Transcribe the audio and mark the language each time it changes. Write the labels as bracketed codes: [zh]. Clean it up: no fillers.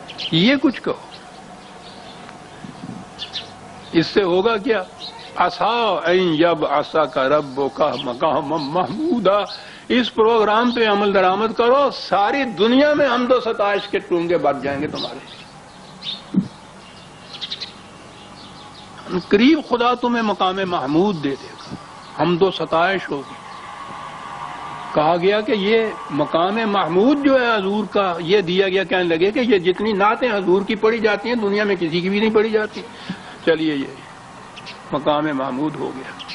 [ur] یہ کچھ کہو، اس سے ہوگا کیا؟ [ar] عَسَىٰ أَن يَبْعَثَكَ رَبُّكَ مَقَامًا مَحْمُودًا. [ur] اس پروگرام پہ عمل درآمد کرو، ساری دنیا میں حمد و ستائش کے ٹونگے بج جائیں گے تمہارے. قریب خدا تمہیں مقام محمود دے دے گا، حمد و ستائش ہوگی. کہا گیا کہ یہ مقام محمود جو ہے حضور کا، یہ دیا گیا. کہنے لگے کہ یہ جتنی نعتیں حضور کی پڑھی جاتی ہیں دنیا میں کسی کی بھی نہیں پڑھی جاتی. چلیے یہ مقام محمود ہو گیا.